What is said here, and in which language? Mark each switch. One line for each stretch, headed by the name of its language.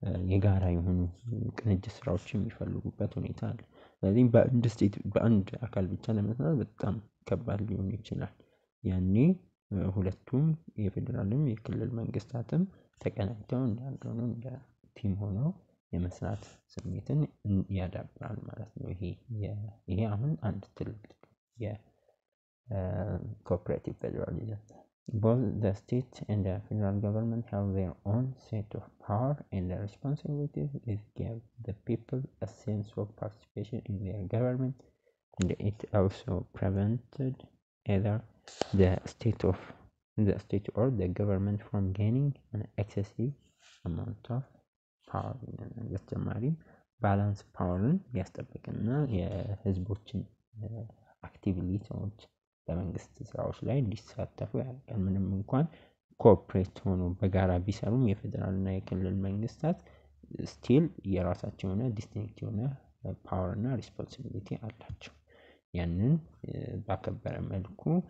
Amharic: የጋራ የሆኑ ቅንጅት ስራዎች የሚፈልጉበት ሁኔታ አለ። ስለዚህ በአንድ ስቴት በአንድ አካል ብቻ ለመስራት በጣም ከባድ ሊሆን ይችላል። ያኔ ሁለቱም የፌዴራልም የክልል መንግስታትም ተቀናጅተው እንዳልሆነ እንደ ቲም ሆነው የመስራት ስሜትን ያዳብራል ማለት ነው። ይሄ አሁን አንድ ትልቅ የኮኦፐሬቲቭ ፌዴራሊዝም
English: both the state and the federal government have their own set of power and responsibilities. It gives the people a sense of participation in their government, and it also prevented either the state of the state or the government from gaining an excessive amount of power.
Amharic: በተጨማሪም ባላንስ ፓወርን ያስጠብቅና የህዝቦችን አክቲቭሊ ሰዎች በመንግስት ስራዎች ላይ እንዲሳተፉ ያደርጋል። ምንም እንኳን ኮኦፕሬት ሆኖ በጋራ ቢሰሩም የፌደራል እና የክልል መንግስታት ስቲል የራሳቸው የሆነ ዲስቲንክት የሆነ ፓወር እና ሪስፖንሲቢሊቲ አላቸው። ያንን ባከበረ መልኩ